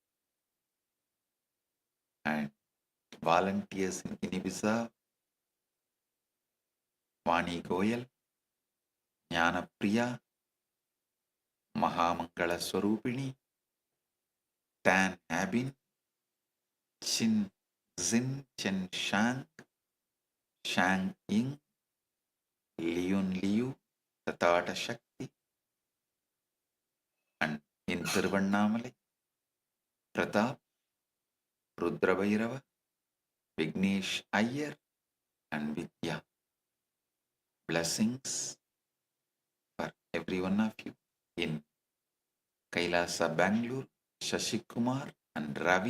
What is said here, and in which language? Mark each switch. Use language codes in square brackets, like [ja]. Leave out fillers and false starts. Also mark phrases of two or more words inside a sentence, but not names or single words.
[en] and volunteers in Guinea-Bissau, Vani Goyal, Jnana Priya, Mahamangala Swarupini, Tan Abin, Chin Zin Chen Shang, Shang Ying, Liun Liu, Tatata Shakti, and in Tiruvannamalai, Pratap, Rudra Bhairava, Vignesh Iyer, and Vidya. Blessings for every one of you in Kailasa, Bangalore, Shashikumar and Ravi.